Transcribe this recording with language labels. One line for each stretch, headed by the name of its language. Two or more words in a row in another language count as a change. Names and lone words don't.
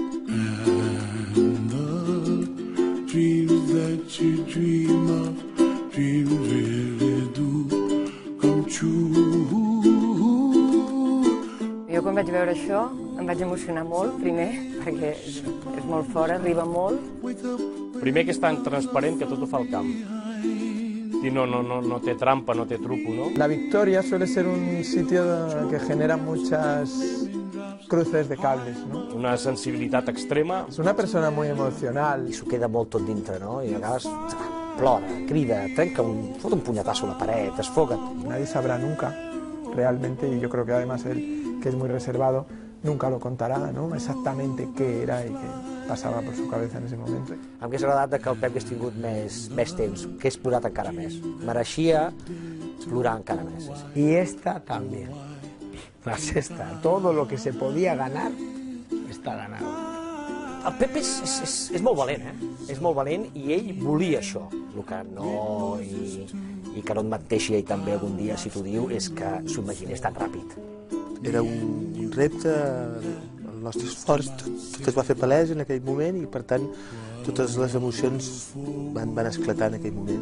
Catalan: Jo quan vaig veure això em vaig emocionar molt, primer, perquè és molt fort, arriba molt. Primer que és tan transparent que tot ho fa al camp.
Spanish: Y no te trampa, no te truco, ¿no? La Victoria suele ser un sitio que genera muchas cruces de cables, ¿no?
Catalan: Una sensibilitat extrema.
Spanish: Es una persona muy emocional.
Catalan: I s'ho queda molt tot dintre, no? I a vegades plora, crida, fot un punyetazo a la paret, desfoga't.
Spanish: Nadie sabrá nunca, realmente, y yo creo que además él, que es muy reservado, nunca lo contará, ¿no? Exactamente qué era y qué passava per su cabeza en ese moment.
Catalan: Em hauria agradat que el Pep hagués tingut més temps, que hagués plorat encara més. Mereixia plorar encara més.
Spanish: Y esta también. La sexta. Todo lo que se podía ganar está ganado.
Catalan: El Pep és molt valent, És molt valent i ell volia això. El que no... I que no et menteixi ell també algun dia, si t'ho diu, és que s'ho imaginés tan ràpid. Era un repte, el nostre esforç, tot es va fer palès en aquell moment i, per tant, totes les emocions van esclatar en aquell moment.